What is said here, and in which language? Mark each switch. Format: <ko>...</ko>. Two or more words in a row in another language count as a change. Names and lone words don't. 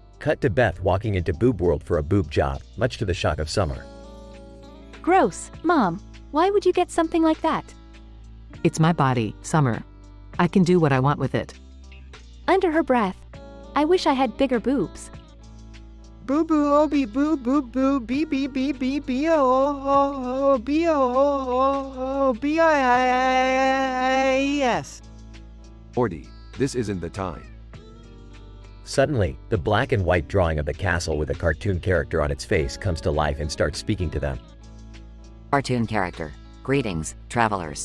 <en>Cut to Beth walking into Boob World for a boob job, much to the shock of Summer. Gross, Mom. Why would you get something like that? It's my body, Summer. I can do what I want with it. Under her breath. I wish I had bigger boobs. Boo boo oh bee boo boo boo bee bee bee bee bee oh oh oh bee oh oh oh bee I yes. Morty, this isn't the time. Suddenly, the black and white drawing of the castle with a cartoon character on its face comes to life and starts speaking to them. Cartoon character. Greetings, travelers.</en>